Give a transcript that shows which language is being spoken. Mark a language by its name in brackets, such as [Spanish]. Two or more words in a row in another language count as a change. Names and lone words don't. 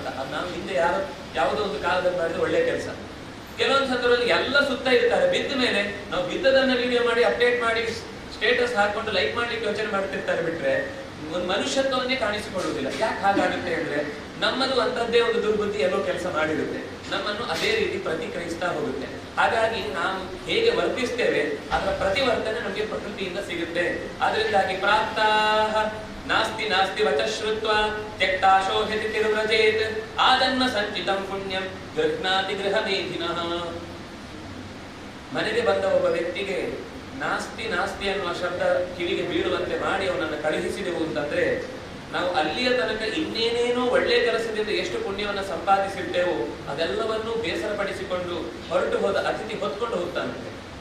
[Kannada] ಅದು ನಾವು ಹಿಂದೆ ಯಾವುದೋ ಒಂದು ಕಾಲದಲ್ಲಿ ಮಾಡಿದ ಒಳ್ಳೆ ಕೆಲಸ. ಕೆಲವೊಂದು ಸಂದರ್ಭದಲ್ಲಿ ಎಲ್ಲ ಸುತ್ತ ಇರ್ತಾರೆ, ಬಿದ್ದ ಮೇಲೆ ನಾವು ಬಿದ್ದದನ್ನ ವಿಡಿಯೋ ಮಾಡಿ ಅಪ್ಡೇಟ್ ಮಾಡಿ ಸ್ಟೇಟಸ್ ಹಾಕೊಂಡು ಲೈಕ್ ಮಾಡ್ಲಿಕ್ಕೆ ಯೋಚನೆ ಮಾಡ್ತಿರ್ತಾರೆ, ಬಿಟ್ರೆ ಒಂದು ಮನುಷ್ಯತ್ವವನ್ನೇ ಕಾಣಿಸಿಕೊಳ್ಳುವುದಿಲ್ಲ. ಯಾಕೆ ಹಾಗಾಗುತ್ತೆ ಅಂದ್ರೆ ನಮ್ಮದು ಅಂತದ್ದೇ ಒಂದು ದುರ್ಬುದ್ಧಿ ಎಲ್ಲೋ ಕೆಲಸ ಮಾಡಿರುತ್ತೆ, ನಮ್ಮನ್ನು ಅದೇ ರೀತಿ ಪ್ರತಿಕ್ರಿಯಿಸ್ತಾ ಹೋಗುತ್ತೆ. ಹಾಗಾಗಿ ನಾವು ಹೇಗೆ ವರ್ತಿಸ್ತೇವೆ ಅದರ ಪ್ರತಿವರ್ತನೆ ನಮಗೆ ಪ್ರಕೃತಿಯಿಂದ ಸಿಗುತ್ತೆ. [Sanskrit] ಅದರಿಂದಾಗಿ ಪ್ರಾಪ್ತಾಹ ನಾಸ್ತಿ ನಾಸ್ತಿ ವಚಶ್ರುತ್ವ ತ್ಯಕ್ತಾಶೋಹ್ಯತಿ ತಿರುವ್ರಜೇತ್ ಆದನ್ನ ಸಂಚಿತಂ ಪುಣ್ಯಂ ಗೃಹ್ಣಾತಿ ಗೃಹಮೇಧಿನಃ. [Kannada] ಮನೆಗೆ ಬಂದ ಒಬ್ಬ ವ್ಯಕ್ತಿಗೆ [Sanskrit] ನಾಸ್ತಿ ನಾಸ್ತಿ [Kannada] ಅನ್ನುವ ಶಬ್ದ ಕಿವಿಗೆ ಬೀಳುವಂತೆ ಮಾಡಿ ಅವನನ್ನು ಕಳುಹಿಸಿದೆವು ಅಂತಂದ್ರೆ ನಾವು ಅಲ್ಲಿಯ ತನಕ ಇನ್ನೇನೇನೋ ಒಳ್ಳೆ ಕೆಲಸದಿಂದ ಎಷ್ಟು ಪುಣ್ಯವನ್ನು ಸಂಪಾದಿಸಿರ್ತೇವೋ ಅದೆಲ್ಲವನ್ನೂ ಬೇಸರಪಡಿಸಿಕೊಂಡು ಹೊರಟು ಹೋದ ಅತಿಥಿ ಹೊತ್ಕೊಂಡು ಹೋಗ್ತಾನಂತೆ.